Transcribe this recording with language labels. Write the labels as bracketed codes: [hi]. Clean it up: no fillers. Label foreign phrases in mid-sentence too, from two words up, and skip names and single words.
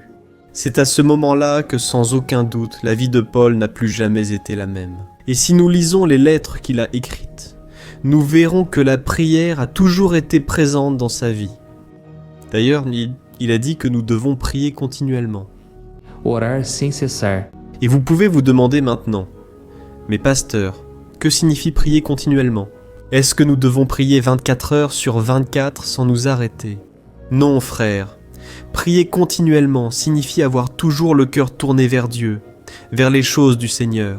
[fr] C'est à ce moment-là que sans aucun doute, la vie de Paul n'a plus jamais été la même. Et si nous lisons les lettres qu'il a écrites, nous verrons que la prière a toujours été présente dans sa vie. D'ailleurs, il a dit que nous devons prier continuellement. [pt] Orar sem cessar. [fr] Et vous pouvez vous demander maintenant, mais pasteur, que signifie prier continuellement ? Est-ce que nous devons prier 24 heures sur 24 sans nous arrêter ? Non, frère. Prier continuellement signifie avoir toujours le cœur tourné vers Dieu, vers les choses du Seigneur.